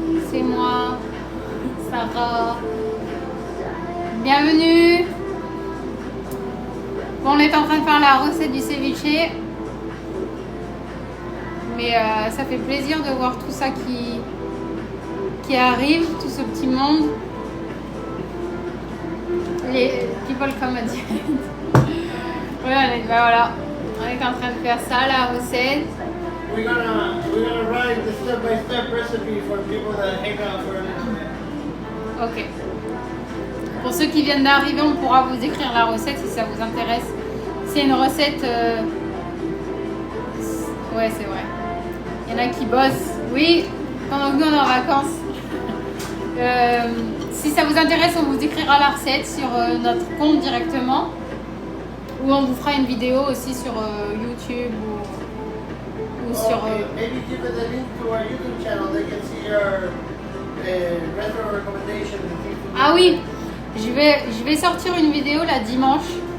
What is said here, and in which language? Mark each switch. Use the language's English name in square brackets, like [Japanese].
[French] C'est moi, Sarah. Bienvenue. Bon, on est en train de faire la recette du ceviche. Mais ça fait plaisir de voir tout ça qui arrive, tout ce petit monde. [English] Les people come at the end. [French] Voilà, on est en train de faire ça, la recette. [English] We're gonna write the step-by-step recipe for people that hang out for a little bit. Ok. [French] Pour ceux qui viennent d'arriver, on pourra vous écrire la recette si ça vous intéresse. C'est une recette Ouais, c'est vrai. Il y en a qui bossent, oui, pendant que nous on est en vacances. Si ça vous intéresse, on vous écrira la recette sur notre compte directement. Ou on vous fera une vidéo aussi sur YouTube ou sur. [English] Okay, maybe give it a link to our YouTube channel. They can see your retro recommendations and things. [French] Ah oui, je vais sortir une vidéo là dimanche.